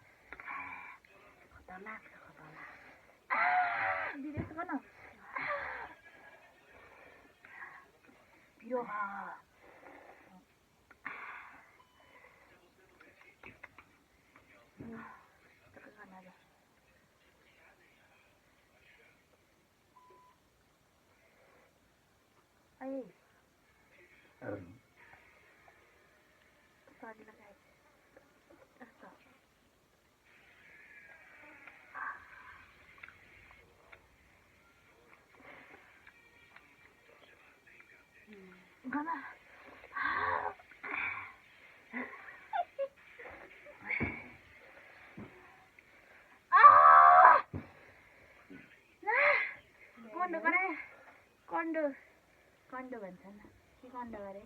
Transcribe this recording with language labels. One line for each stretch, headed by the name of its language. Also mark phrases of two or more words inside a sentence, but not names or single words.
Nepali: खतरनाक छ खतरनाक दिदी यस्तो गर्न पिरो Ay.
Filipino: Sorry na guys. Ito. Gana.
Nepali: कन्डो भन्छन् के कन्डो गरे